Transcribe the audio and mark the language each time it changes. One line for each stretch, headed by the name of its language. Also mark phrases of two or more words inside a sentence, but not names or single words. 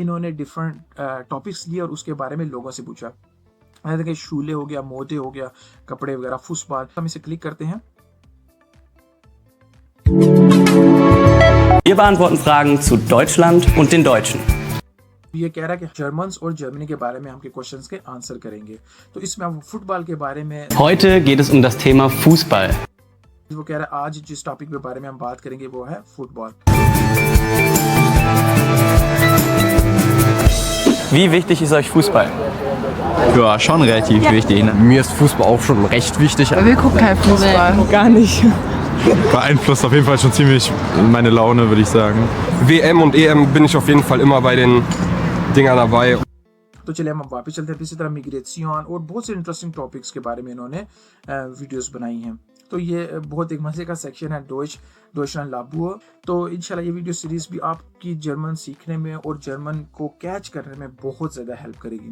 Hindi: इन्होंने
English: different topics
Hindi: लिए और उसके बारे में लोगों से पूछा, जैसे शूले हो गया, मोटे हो गया, कपड़े वगैरह, फुसबाल। हम इसे क्लिक करते हैं।
German: Wir beantworten Fragen zu Deutschland und den Deutschen.
Hindi: ये कह रहा है कि जर्मन और जर्मनी के बारे में हम के क्वेश्चंस के आंसर करेंगे। तो इसमें हम फुटबॉल के बारे में,
German: Heute geht es um das Thema Fußball.
Hindi: वो कह रहा है आज जिस टॉपिक के बारे में हम बात करेंगे वो है फुटबॉल।
German: Wie wichtig ist euch Fußball? Ja, schon relativ wichtig. Ne? Mir ist Fußball auch schon recht wichtig. Wir gucken kein Fußball, gar nicht. Beeinflusst auf jeden Fall schon ziemlich meine Laune, würde ich sagen. WM und EM bin ich auf jeden Fall immer bei den Dingern dabei.
Hindi: तो चलिए हम वापस चलते हैं। इसी तरह मिग्रेशन और बहुत से
English: interesting topics
Hindi: के बारे में इन्होंने वीडियोस बनाई हैं। तो ये बहुत एक मजे का सेक्शन है डॉइचलैंड लाबोर। तो
Arabic: إن شاء الله
Hindi: ये
English: video series
Hindi: भी आपकी जर्मन सीखने में और जर्मन को कैच करने में बहुत ज़्यादा हेल्प करेगी।